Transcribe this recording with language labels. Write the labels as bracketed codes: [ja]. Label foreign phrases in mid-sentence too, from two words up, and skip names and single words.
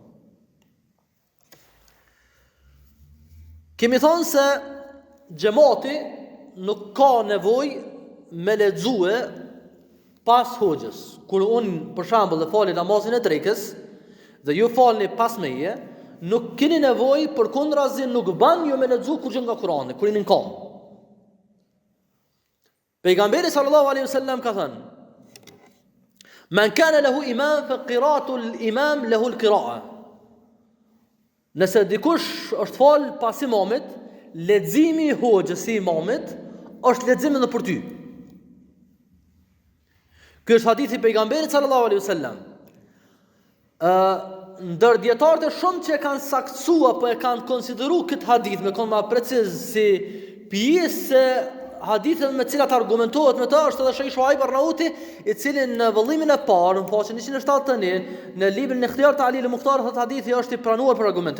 [sq] Kemi thonë se xhamati nuk ka nevojë me lexue pas hoxhës. Kur unë për shembull e fali namazin e drekës dhe ju falni pas meje, nuk keni nevojë përkundrazi nuk ban ju me lexu kurrë nga Kurani, kur jeni në kom. [ar] Pejgamberi صلى الله عليه وسلم [sq] ka thënë: [ar] "من كان له إمام فقراءة الإمام له قراءة." [sq] Nëse dikush është fal pas imamit, leximi i hoxhës si imamit është lexim edhe për ty. Ky është hadithi i pejgamberit [ar] صلى الله عليه وسلم. [sq] Ndër dietarët e shumë që e kanë saktësuar apo e kanë konsideruar këtë hadith me kon më preciz si pjesë hadithet me cilat argumentohet me të është edhe Sheikh Shuaib Arnauti, i cili në vëllimin e parë, në faqen 171, në librin e Ikhtiyar Ta'lil al-Mukhtar, thotë hadithi është i pranuar për argumentim.